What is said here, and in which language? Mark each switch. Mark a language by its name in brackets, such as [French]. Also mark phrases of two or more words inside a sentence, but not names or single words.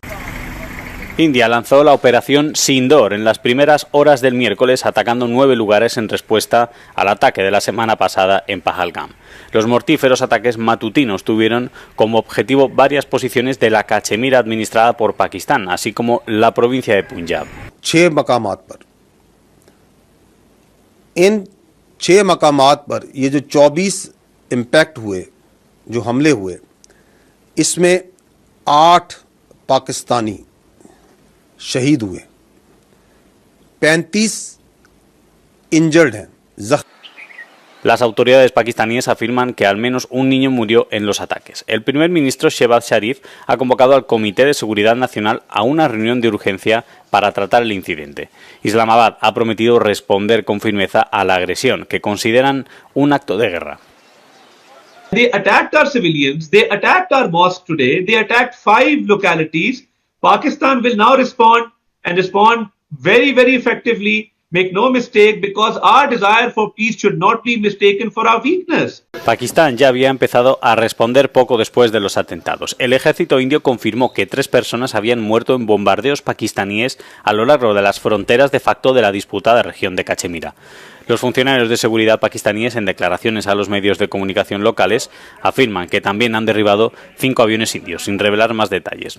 [Spanish] India lanzó la operación Sindoor en las primeras horas del miércoles, atacando 9 lugares en respuesta al ataque de la semana pasada en Pahalgam. Los mortíferos ataques matutinos tuvieron como objetivo varias posiciones de la Cachemira administrada por Pakistán, así como la provincia de Punjab. [Urdu] 6 مقامات پر ان 6 مقامات پر یہ جو 24 امپیکٹ ہوئے، جو حملے ہوئے، اس میں 8 پاکستانی شہید ہوئے، 35 انجرڈ ہیں, [Spanish] Las autoridades pakistaníes afirman que al menos un niño murió en los ataques. El primer ministro Shehbaz Sharif ha convocado al Comité de Seguridad Nacional a una reunión de urgencia para tratar el incidente. Islamabad ha prometido responder con firmeza a la agresión, que consideran un acto de guerra. [English] They attacked our civilians, they attacked our mosque today, they attacked 5 localities. Pakistan will now respond and respond very, very effectively. Make no mistake, because our desire for peace should not be mistaken for our weakness. [Spanish] Pakistán ya había empezado a responder poco después de los atentados. El ejército indio confirmó que 3 personas habían muerto en bombardeos pakistaníes a lo largo de las fronteras de facto de la disputada región de Cachemira. Los funcionarios de seguridad pakistaníes, en declaraciones a los medios de comunicación locales, afirman que también han derribado 5 aviones indios, sin revelar más detalles.